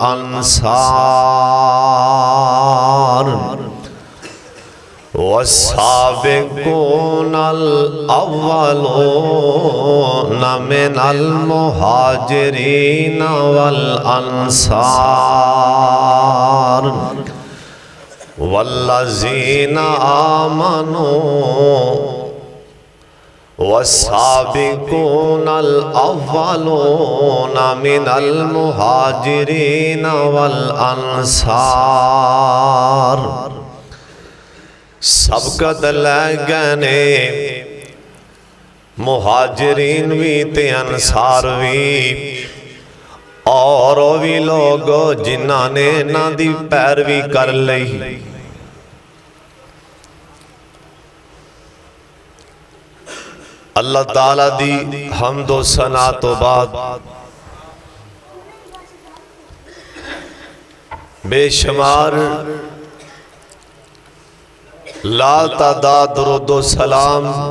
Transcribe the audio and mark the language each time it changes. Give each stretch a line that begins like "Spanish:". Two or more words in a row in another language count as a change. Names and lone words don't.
Arabic: الأنصار والسابقون الأولون من المهاجرين والأنصار والذين آمنوا والسابقون الأولون من المهاجرين والأنصار.
Punjabi: سبقت لے گئے مہاجرین بھی تے انصار بھی، اور بھی لوگ جنہاں نے انہاں دی پیروی کر لئی. اللہ تعالیٰ دی حمد و ثنا توں بعد بے شمار لا تعداد درود و سلام